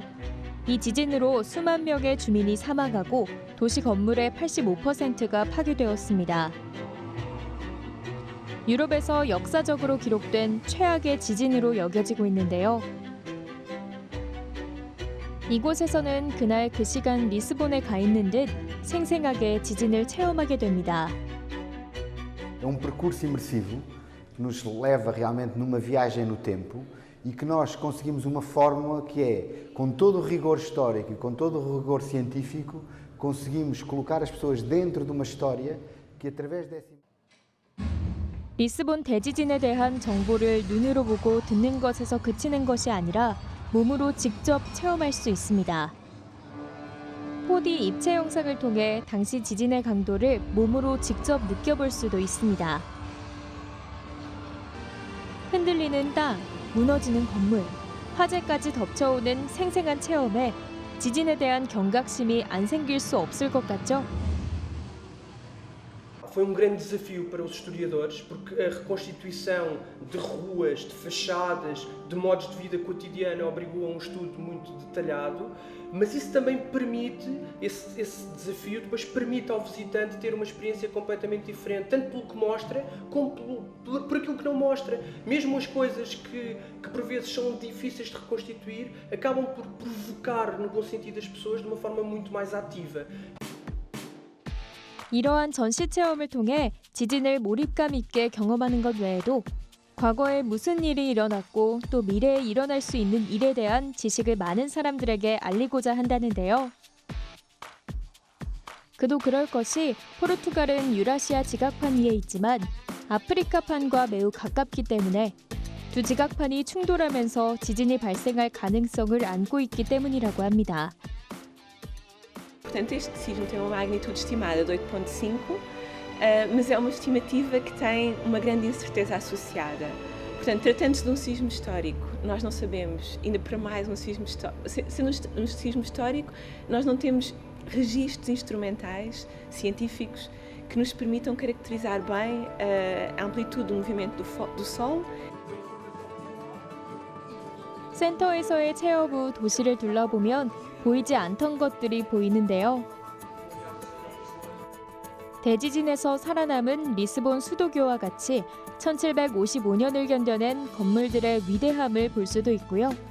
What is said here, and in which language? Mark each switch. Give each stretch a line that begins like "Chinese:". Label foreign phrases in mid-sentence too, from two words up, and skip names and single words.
Korean: 이 지진으로 수만 명의 주민이 사망하고 도시 건물의 85%가 파괴되었습니다. 유럽에서 역사적으로 기록된 최악의 지진으로 여겨지고 있는데요. 이곳에서는 그날 그 시간 리스본에 가 있는 듯 생생하게 지진을 체험하게 됩니다.
Portuguese: É percurso imersivo que nos leva realmente numa viagem no tempo e que nós conseguimos uma fórmula que é, com todo o rigor histórico e com todo o rigor científico, conseguimos colocar as pessoas dentro de uma história que através dessa
Korean: 리스본 대지진에 대한 정보를 눈으로 보고 듣는 것에서 그치는 것이 아니라 몸으로 직접 체험할 수 있습니다. 4D 입체 영상을 통해 당시 지진의 강도를 몸으로 직접 느껴볼 수도 있습니다. 흔들리는 땅, 무너지는 건물, 화재까지 덮쳐오는 생생한 체험에 지진에 대한 경각심이 안 생길 수 없을 것 같죠?
Portuguese: Foi grande desafio para os historiadores, porque a reconstituição de ruas, de fachadas, de modos de vida cotidiana obrigou a estudo muito detalhado, mas isso também permite, esse desafio depois permite ao visitante ter uma experiência completamente diferente, tanto pelo que mostra, como por aquilo que não mostra. Mesmo as coisas que por vezes são difíceis de reconstituir, acabam por provocar, no bom sentido, as pessoas de uma forma muito mais ativa.
Korean: 이러한 전시 체험을 통해 지진을 몰입감 있게 경험하는 것 외에도 과거에 무슨 일이 일어났고 또 미래에 일어날 수 있는 일에 대한 지식을 많은 사람들에게 알리고자 한다는데요. 그도 그럴 것이 포르투갈은 유라시아 지각판 위에 있지만 아프리카판과 매우 가깝기 때문에 두 지각판이 충돌하면서 지진이 발생할 가능성을 안고 있기 때문이라고 합니다.
Portuguese: Portanto, este sismo tem uma magnitude estimada de 8.5, mas é uma estimativa que tem uma grande incerteza associada. Portanto, tratando-se de um sismo histórico, nós não sabemos, ainda para mais um sismo histórico, sendo um sismo histórico, nós não temos registros instrumentais, científicos, que nos permitam caracterizar bem a amplitude do movimento do Sol.
Korean: 센터에서의 체험 후 도시를 둘러보면 보이지 않던 것들이 보이는데요. 대지진에서 살아남은 리스본 수도교와 같이 1755년을 견뎌낸 건물들의 위대함을 볼 수도 있고요.